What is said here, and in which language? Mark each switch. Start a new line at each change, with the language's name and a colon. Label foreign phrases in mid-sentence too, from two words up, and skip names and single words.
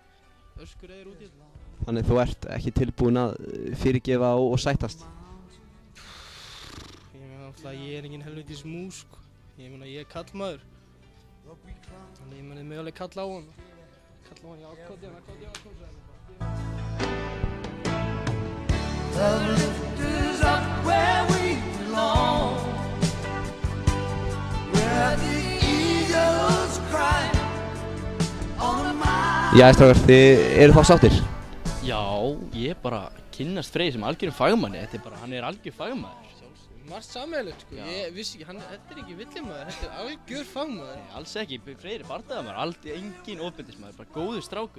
Icelandic: Öskur út í þetta. Þannig þú ert ekki tilbúinn að fyrirgefa og sættast? Ég meina alltaf, ég er engin helvítis mús, sko. Ég meina, ég er kallmaður. Þannig ég meina, ég með alveg kalla á hann. Kalla á hann, já, kóti hann, sagði
English: The lifters up where we belong, where the eagles cry on a mile.
Icelandic: Já, strákar, þið eru þá sáttir? Já, ég bara kynnast Freyr sem algjörum fagmanni, þetta er bara, hann er algjör fagmaður. Margt sameiginlegt, sko. Ég vissi ekki, þetta er ekki villimaður, þetta er algjör fagmaður. Nei, alls ekki, Freyr er bardagamaður, engin ofbeldismadur, bara góður strákur.